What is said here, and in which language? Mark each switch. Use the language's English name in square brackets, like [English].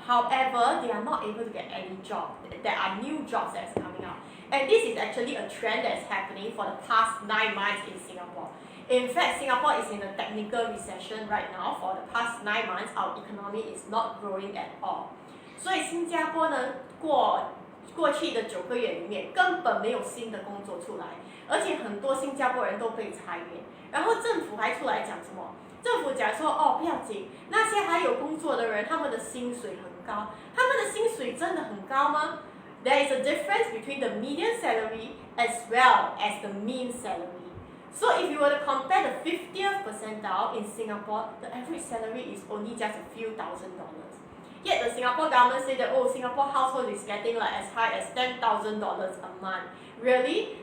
[English] However, they are not able to get any job. There are new jobs that's coming out. And this is actually a trend that's happening for the past 9 months in Singapore. In fact, Singapore is in a technical recession right now. For the past 9 months, our economy is not growing at all. [Chinese] 所以新加坡呢，过去的9个月里面，根本没有新的工作出来，而且很多新加坡人都被裁员。然后政府还出来讲什么？政府讲说，不要紧，那些还有工作的人，他们的薪水很高。他们的薪水真的很高吗？ [English] There is a difference between the median salary as well as the mean salary. So if you were to compare the 50th percentile in Singapore, the average salary is only just a few $1,000s. Yet the Singapore government say that, Singapore household is getting like as high as $10,000 a month. Really?